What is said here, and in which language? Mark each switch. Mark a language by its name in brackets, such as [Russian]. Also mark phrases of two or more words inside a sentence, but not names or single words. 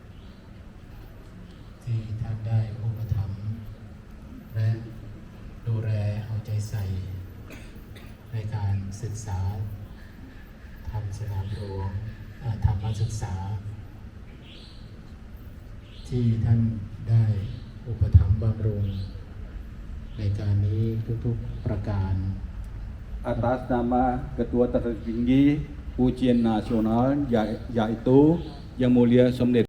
[Thai] ที่ท่านได้อุปถัมภ์และดูแลเอาใจใส่ในการศึกษาทำสนามหลวงธรรมศึกษาที่ท่านได้อุปถัมภ์บำรุงรายการนี้ทุกๆประการ [Indonesian] atas nama Ketua Tertinggi Ujian Nasional yaitu Yang Mulia Somdet